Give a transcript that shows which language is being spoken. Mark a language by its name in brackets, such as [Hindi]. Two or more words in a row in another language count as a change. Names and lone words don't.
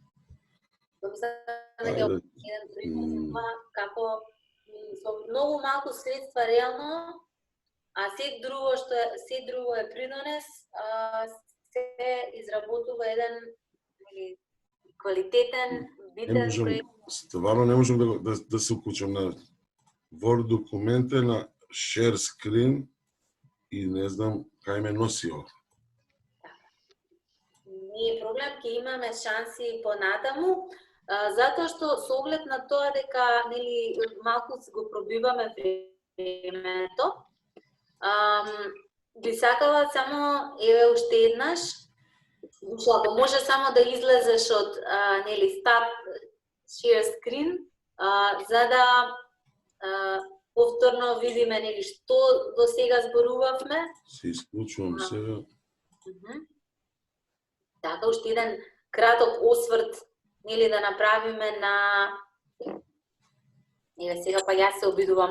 [Macedonian] Еден придонес како со многу малку средства реално, а се друго е придонес, се изработува еден квалитетен, битен проект. Стварно не можам да се уклучам на Word документе, на [English] share screen [Macedonian] и не знам кај ме носи ова. Не е проблем, ќе имаме шанси понатаму. Затоа што со оглед на тоа дека нели малку го пробиваме времето, би сакала само еве уште еднаш, ако може само да излезеш од нели [English] stop share screen, [Macedonian] за да повторно видиме нели што до сега зборувавме. Се исклучувам сега. Така, уште еден краток осврт нели да направиме на... Еве сега па јас се обидувам.